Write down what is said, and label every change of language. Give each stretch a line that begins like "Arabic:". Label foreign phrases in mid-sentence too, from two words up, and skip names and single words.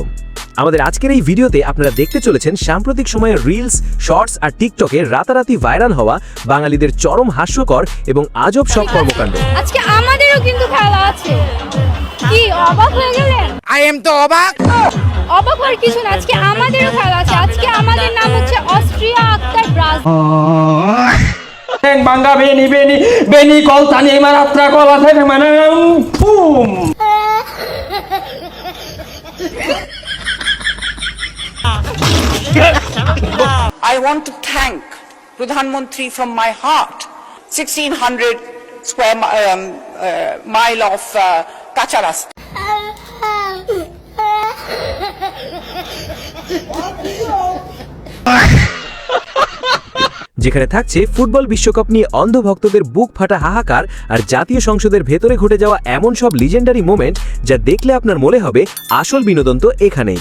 Bangla: আমাদের আজকের এই ভিডিওতে আপনারা দেখতে চলেছেন সাম্প্রতিক সময়ে রিলস, শর্টস আর টিকটকে রাতারাতি ভাইরাল হওয়া বাঙালিদের চরম হাস্যকর এবং আজব সব কর্মকাণ্ড। আজকে আমাদেরও কিন্তু খেলা আছে। কি অবাক হয়ে গেলেন?
English: I am
Bangla: তো অবাক। অবাক হওয়ার কিছু না, আজকে আমাদেরও খেলা আছে। আজকে আমাদের নাম হচ্ছে অস্ট্রিয়া আক্তার ব্রাজিল। Bangga Beni kol tani maratra kol ate mana boom.
English: I want to thank
Hindi: प्रधान मंत्री
English: from my heart. 1600 square mile of
Hindi: कच्चा रास्ता.
Bangla: যেখানে থাকছে ফুটবল বিশ্বকাপ নিয়ে অন্ধ ভক্তদের বুক ফাটা হাহাকার আর জাতীয় সংসদের ভেতরে ঘটে যাওয়া এমন সব
English: legendary moment
Bangla: যা দেখলে আপনার মনে হবে আসল বিনোদন তো এখানেই।